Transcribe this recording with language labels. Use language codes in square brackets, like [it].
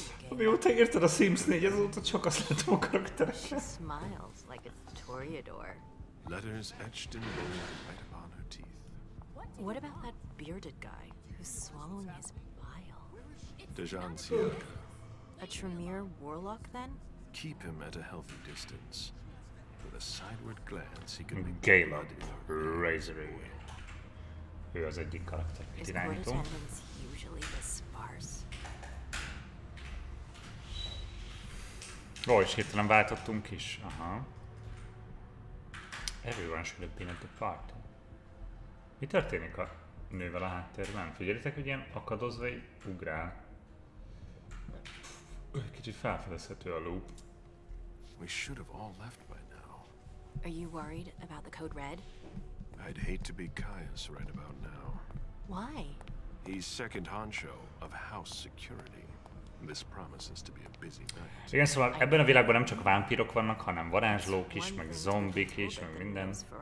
[hu] Mióta írtad a Sims 4, azóta csak azt látom a karakterekre. [en] Smiles like a toreador. Letters etched in gold right upon her teeth. What about that bearded guy who's swallowing his bile? Dejan Siaka. A Tremere warlock then? Keep him at a healthy distance. With a sideward glance, he can make [hu] Galen Razory. Ő az egyik karakter, [en] Is court [hu] irányító. [en] attendance usually this sparse? [hu] Ó, és hirtelen váltottunk is. Aha. [en] Everyone should have been at the party. [hu] Mi történik a nővel a háttérben? Figyelitek, hogy ilyen akadozva így ugrál. Kicsit felfedezhető a loop. [en] We should have all left by now. Are you worried about the code red? I'd hate to be Caius right about now. Why? He's second honcho of house security. This promises to be a busy night. [hu] Igen, szóval ebben a világban nem csak vámpírok vannak, hanem varázslók is, meg zombik is, meg minden.